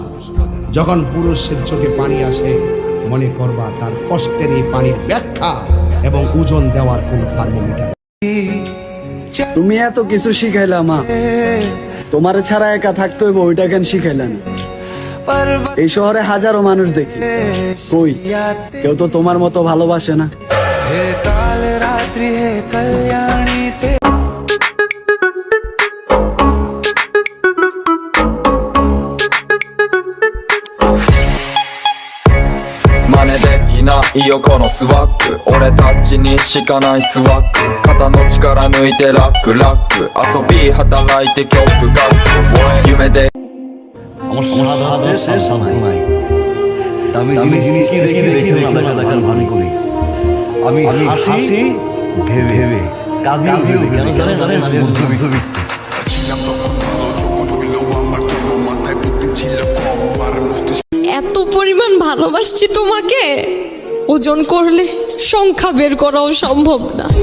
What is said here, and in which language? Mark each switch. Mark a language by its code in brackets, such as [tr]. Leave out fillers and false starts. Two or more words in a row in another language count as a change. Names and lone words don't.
[bn] যখন পুরুষের চোখে পানি আসে, মনে করবা তার কষ্টের এই পানির ব্যাখ্যা এবং ওজন দেওয়ার কোন থার্মোমিটার। তুমি এত কিছু শিখাইলা মা, তোমার ছাড়া একা থাকতে হইব ওইটা কেন শিখাইলা না? এই শহরে হাজারো মানুষ দেখি, কই কেউ তো তোমার মতো ভালোবাসে না। [ja] 真似できないよこのスワッグ、俺たちにしかないスワッグ、肩の力抜いてラックラック、遊び働いて曲書く夢で [bn] আমার সাধারণ সান্ত্বনায় দামি জিনিস দেখে দেখে দেখার ভান করি। আমি হাসি ভেবে ভেবে কাঁদি কেন জানেন আমি মধ্যবিত্ত। এত পরিমাণ ভালোবাসছি তোমাকে, ওজন করলে সংখ্যা বের করাও সম্ভব না।